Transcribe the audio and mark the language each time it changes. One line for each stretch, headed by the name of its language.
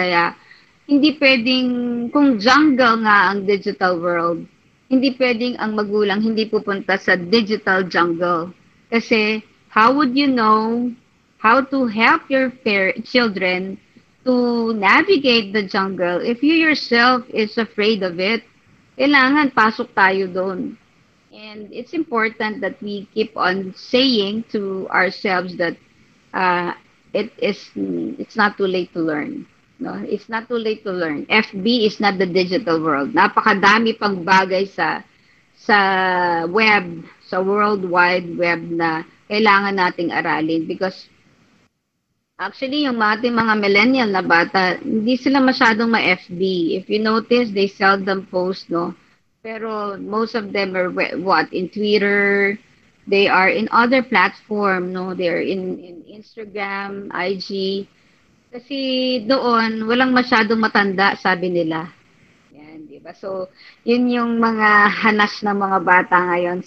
Filipino: Kaya hindi pwedeng, kung jungle nga ang digital world, hindi pwedeng ang magulang hindi pupunta sa digital jungle.
English: Kasi how would you know how to help your children to navigate the jungle if you yourself is afraid of it? Kailangan pasok tayo doon. And it's important that we keep on saying to ourselves that it's not too late to learn. No, it's not too late to learn. FB is not the digital world.
Filipino: Napakadami pang bagay sa web, sa World Wide Web na kailangan nating aralin because Actually, yung ating mga millennial na bata, hindi sila masyadong ma-FB.
English: If you notice, they seldom post, no? Pero most of them are in Twitter, they are in other platform, no? They are in Instagram, IG.
Filipino: Kasi doon, walang masyadong matanda, sabi nila. Yan, di ba? So, yun yung mga hanas ng mga bata ngayon.